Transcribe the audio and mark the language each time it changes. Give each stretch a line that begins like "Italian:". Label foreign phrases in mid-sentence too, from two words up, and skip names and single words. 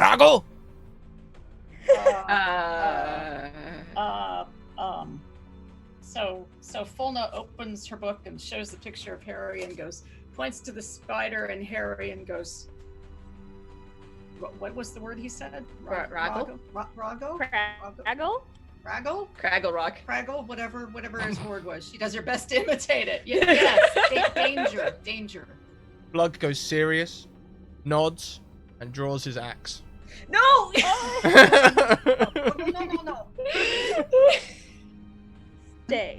English: Grago. So Fulna opens her book and shows the picture of Harry and points to the spider and Harry and goes, what was the word he said? Raggle? Rago? Craggle? Raggle? Craggle Rock. Craggle? Whatever his word was. She does her best to imitate it. Yes. Danger. Blug goes serious, nods, and draws his axe. No. No. Stay.